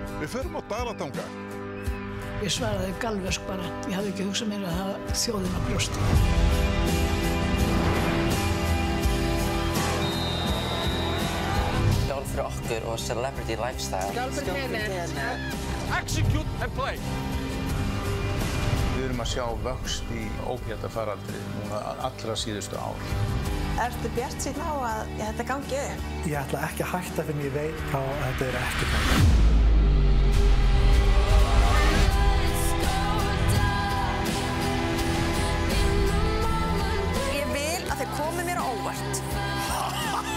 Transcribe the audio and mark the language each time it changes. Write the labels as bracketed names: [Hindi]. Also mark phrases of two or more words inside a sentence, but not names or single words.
[Icelandic] Við förum á Dalatanga. Ég svaraði galvesk bara. Ég hafði ekki hugsað mér að hafa þjóðina á brjósti. Skál fyrir okkur og [English] celebrity lifestyle. [Icelandic] Skál fyrir henni. [English] Execute and play. [Icelandic] Við erum að sjá vöxt í ópíatafaraldri núna allra síðustu ár. Ertu bjartsýnn á að þetta gangi upp? Ég ætla ekki að hætta fyrir ég veit hvað þetta ekki gangi. Ég vil að þið komið mér á óvart.